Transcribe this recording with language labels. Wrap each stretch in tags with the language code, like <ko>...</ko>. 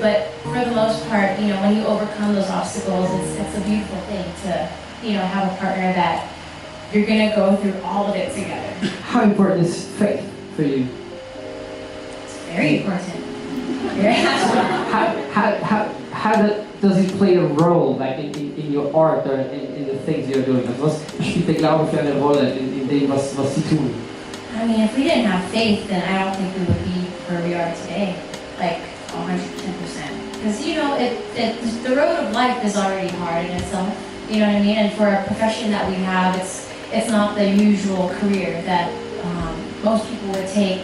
<en>But for the most part, when you overcome those obstacles, it's a beautiful thing to, have a partner that you're gonna go through all of it together. How important is faith for you? It's very important. Yeah. How does it play a role like in your art or in the things you're doing?</en> <de>Was spielt der Glaube für eine Rolle in dem, was Sie tun?</de> <en>I mean, if we didn't have faith, then I don't think we would be where we are today, like 110%. Because the road of life is already hard in itself. You know what I mean? And for a profession that we have, it's not the usual career that most people would take.</en>